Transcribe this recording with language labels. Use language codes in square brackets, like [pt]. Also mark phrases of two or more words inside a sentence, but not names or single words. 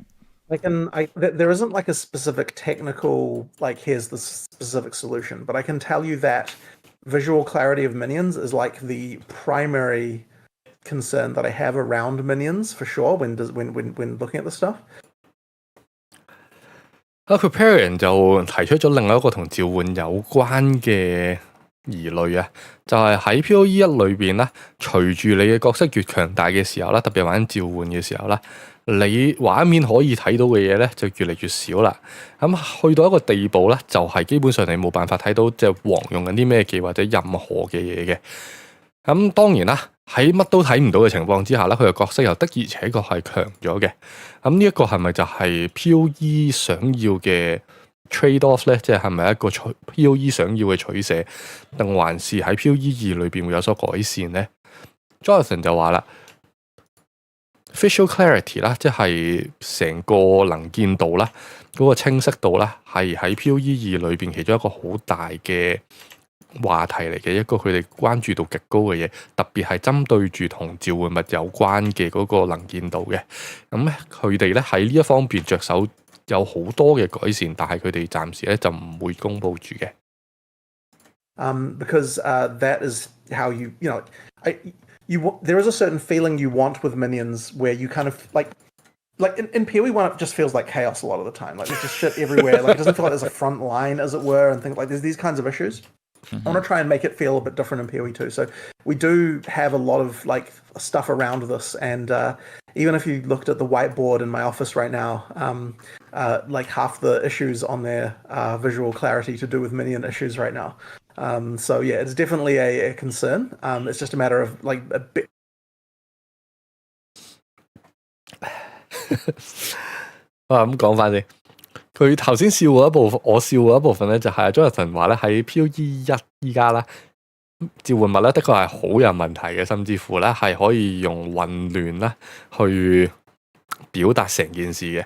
[en] There isn't like a specific technical, like here's the specific solution, but I can tell you that visual clarity of minions is like the primary concern that I have around minions for sure when looking at this stuff. [yue] Preparian 就提出咗另外一個同召喚有關嘅疑慮啊，就係喺 POE1 裏邊咧，隨住你嘅角色越強大嘅時候啦，特別玩召喚嘅時候啦，你畫面可以睇到嘅嘢咧就越嚟越少啦。咁去到一個地步咧，就係基本上你冇辦法睇到隻王用緊啲咩技或者任何嘅嘢嘅。咁當然啦，喺乜都睇唔到嘅情況之下咧，佢嘅角色又的而且確係強咗嘅。咁呢一個係咪就係 POE 想要嘅 [en] trade off [yue] 咧，即係咪一個 POE 想要嘅取捨，定還是喺 POE2 裏邊會有所改善呢？ Jonathan 就話啦 ， [en] visual clarity [yue] 啦，即係成個能見度啦，嗰個清晰度啦，係喺 POE2 裏邊其中一個好大嘅話題嚟嘅，一個佢哋關注度極高嘅嘢，特別係針對住同召喚物有關嘅嗰個能見度嘅。咁咧，佢哋咧喺呢一方面着手有好多嘅改善，但係佢哋暫時咧就唔會公佈住嘅。 [en] Because that is how you know, there is a certain feeling you want with minions where you kind of like in POE1 it just feels like chaos a lot of the time. Like there's just shit everywhere. Like it doesn't feel like there's a front line, as it were, and things like there's these kinds of issues. I want to try and make it feel a bit different in POE2. So we do have a lot of like stuff around this, and even if you looked at the whiteboard in my office right now, like half the issues on there are visual clarity to do with minion issues right now. So yeah, it's definitely a concern. It's just a matter of like a bit. [yue] 咁講翻先。佢頭先笑過一部分，我笑過一部分咧，就係 Jonathan 話咧喺 POE1依家啦，召喚物咧的確係好有問題嘅，甚至乎咧係可以用混亂啦去表達成件事嘅。